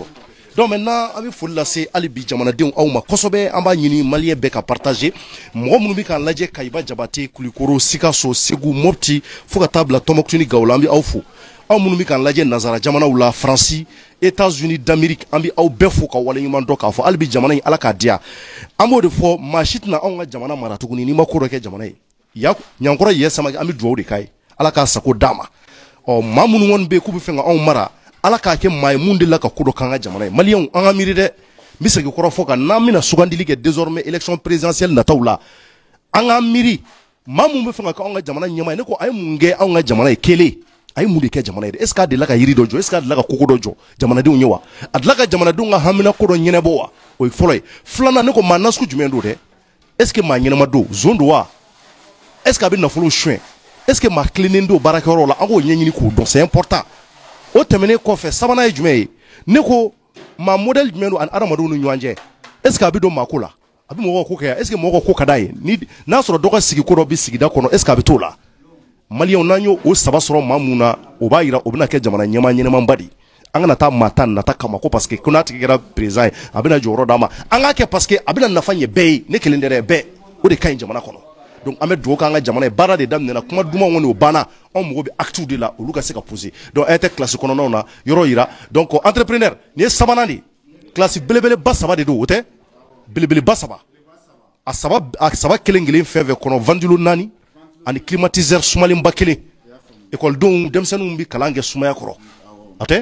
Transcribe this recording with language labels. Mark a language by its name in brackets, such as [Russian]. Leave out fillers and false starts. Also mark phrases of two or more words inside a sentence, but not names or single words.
[Bambara] Donc maintenant an bɛ foli lase hali bi jamanadenw aw ma kosɛbɛ an b'a ɲini maliyɛn bɛɛ ka partager mɔgɔ minnu bɛ k'an lajɛ Kayiba Jabate Kulikoro Sikaso Segu Mopti fo ka taa bila Tɔnbɔkutu ni Gawula an bɛ aw fo aw minnu bɛ k'an lajɛ nanzara jamanaw la Faransi États-Unis d'Amérique an bɛ aw bɛɛ fo ka waleɲuman dɔn k'a fɔ hali bi jamana in Ala k'a diya an b'o de fɔ maa si tɛna anw ka jamana mara tuguni n'i ma ko dɔ kɛ jamana ye Ɲankɔrɔ Yaya Samake an bɛ dugawu de k'a ye Ala k'a sago d'a ma maa minnu kɔni bɛ yen k'u bɛ fɛ ka anw mara Ala k'a kɛ maa ye mun delila ka ko dɔ k'an ka jamana ye maliyɛnw an ka miiri dɛ n bɛ segin kɔrɔ fɔ kan n'an bɛna sugandili kɛ [French] désormais élection présidentielle [Bambara] nataw la an k'an miiri maa mun bɛ fɛ ka kɛ anw ka jamana ɲɛmaa ye ne ko a ye mun kɛ anw ka jamana ye kelen a ye mun de kɛ jamana ye [French] est ce que [Bambara] a delila ka yiri dɔ jɔ [French] est ce que [Bambara] a delila ka koko dɔ jɔ jamanadenw ye wa a delila ka jamanadenw ka hamina ko dɔ ɲɛnabɔ wa o ye fɔlɔ ye filanan ne ko maa nasugu jumɛn don dɛ [French] est ce que [Bambara] maa ɲɛnama don zon don wa [French] est ce que [Bambara] a bɛ nafolo suɲɛ [French] est ce que [Bambara] maa tilennen don baarakɛyɔrɔ la an k'o ɲɛɲini k'o dɔn [French] c'est important [Bambara] o tɛmɛnen kɔfɛ sabanan ye jumɛn ye ne ko maa modèle jumɛn don ani adamadenw ni ɲɔgɔn cɛ [French] est ce que [Bambara] a bɛ don maa ko la a bɛ mɔgɔw ka ko kɛ [French] est ce que [Bambara] mɔgɔw ka ko ka d'a ye ni n'a sɔrɔ dɔ ka sigi ko dɔ bɛ sigida kɔnɔ [French] est ce que [Bambara] a bɛ t'o la maliyɛnw n'an y'o o saba sɔrɔ maa mun na o b'a yira o bɛna kɛ jamana ɲɛmaa ɲɛnɛmanba de an kana taa maa ta nata kama ko parce que ko n'a tigi kɛra président ye a bɛna jɔyɔrɔ d'a ma an k'a kɛ parce que a bɛna nafa ɲɛ bɛɛ ye ne kelen tɛ dɛ bɛɛ o de ka ɲi jamana kɔnɔ donc an bɛ dugawu k'an ka jamana ye baara de daminɛna kuma duman kɔni o banna anw mago bɛ [French] actes de la [Bambara] olu ka se ka poser donc an tɛ classe kɔnɔnaw na yɔrɔ yira donc entrepreneur nin ye sabanan de classe belebeleba saba de don o tɛ belebeleba saba a saba kelen kelen fɛn fɛn kɔnɔ ventilo 4 ani climatiseur sumalenba kelen ekɔlidenw denmisɛnninw bɛ kalan kɛ sumaya kɔrɔ a tɛ